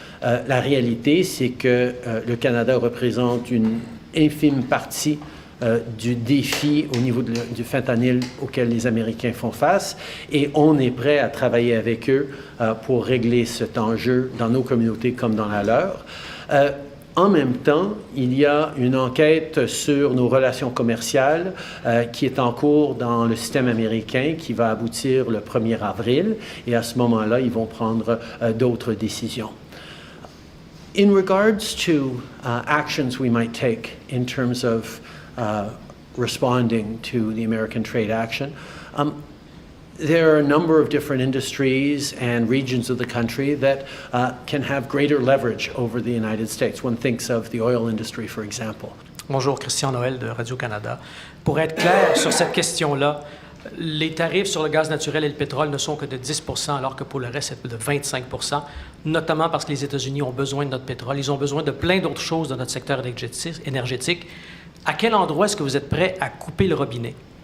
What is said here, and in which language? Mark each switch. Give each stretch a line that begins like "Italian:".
French: La réalité, c'est que le Canada représente une infime partie du défi au niveau du fentanyl auquel les Américains font face et on est prêt à travailler avec eux pour régler cet enjeu dans nos communautés comme dans la leur. En même temps, il y a une enquête sur nos relations commerciales qui est en cours dans le système américain qui va aboutir le 1er avril et à ce moment-là, ils vont prendre d'autres décisions.
English: In regards to actions we might take in terms of responding to the American trade action, there are a number of different industries and regions of the country that can have greater leverage over the United States. One thinks of the oil industry, for example.
French: Bonjour, Christian Noël de Radio-Canada. Pour être clair sur cette question-là, les tarifs sur le gaz naturel et le pétrole ne sont que de 10 % alors que pour le reste, c'est de 25 %, notamment parce que les États-Unis ont besoin de notre pétrole. Ils ont besoin de plein d'autres choses dans notre secteur énergétique. À quel endroit est-ce que vous êtes prêt à couper le robinet?